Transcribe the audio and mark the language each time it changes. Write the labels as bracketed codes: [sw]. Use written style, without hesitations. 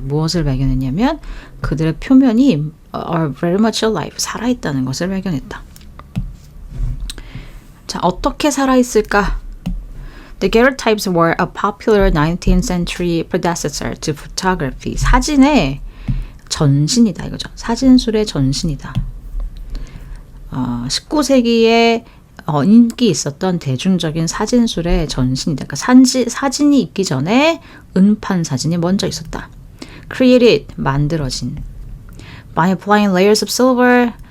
[ko] 무엇을 발견했냐면 그들의 표면이 [en] are very much alive, [ko] 살아있다는 것을 발견했다. 자, 어떻게 살아있을까? [en] Daguerreotypes were a popular 19th century predecessor to photography. [ko] 사진의 전신이다 이거죠. 사진술의 전신이다. 19세기에 인기 있었던 대중적인 사진술의 전신이다. 그러니까 사진이 있기 전에 은판 사진이 먼저 있었다. Created, 만들어진. [en] By applying layers of silver.